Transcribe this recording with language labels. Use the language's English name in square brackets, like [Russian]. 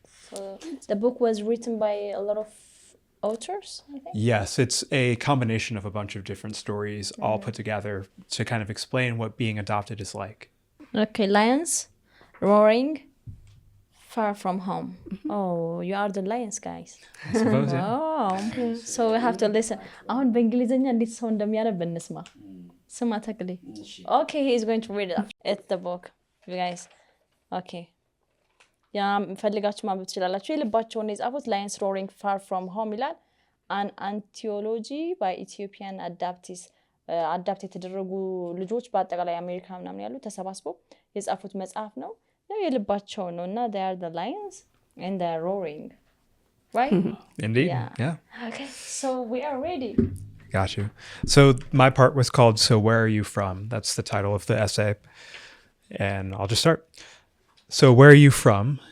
[English] So the book was written by a lot of authors, I think. Yes, it's a combination of a bunch of different stories all put together to kind of explain what being adopted is like. Okay, lions roaring far from home. Oh, you are the lions guys. I suppose, yeah. Oh, so we have to listen. [Amharic] አሁን በእንግሊዘኛ እንዴት ሰው እንደሚያነብ እንስማ። ስማ ተክሌ። [English] Okay, he is going to read it. It's the book, you guys. Okay. [Amharic] ያ ፈልጋችሁ ማንበብ ትችላላችሁ። የልባቸውን የጻፉት [English] lions roaring far from home [Amharic] ይላል። [English] an anthology by Ethiopian adoptees. [Amharic] አዳፕት የተደረጉ ልጆች በአጠቃላይ አሜሪካ ምናምን ያሉ ተሰባስበው የጻፉት መጽሐፍ ነው። ያው የልባቸው ነው እና [English] they are the lions and they are roaring, right? Indeed. Yeah. Yeah. Okay, so we are ready. Got you. So my part was called "So Where Are You From?" That's the title of the essay, and I'll just start. So where are you from?